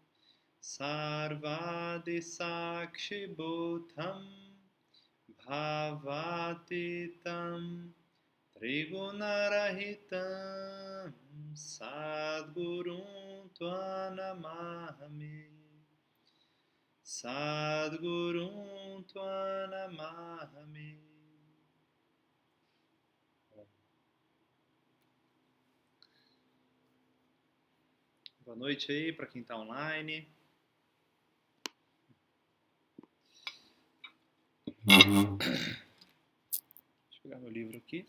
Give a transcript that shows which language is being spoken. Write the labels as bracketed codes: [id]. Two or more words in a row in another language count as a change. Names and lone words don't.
[sa] सर्वादि साक्षि भूतं भावातीतं त्रिगुणरहितं सद्गुरुं त्वं नमामि सद्गुरुं त्वं नमामि. [pt] Boa noite aí para quem está online. Deixa eu pegar meu livro aqui.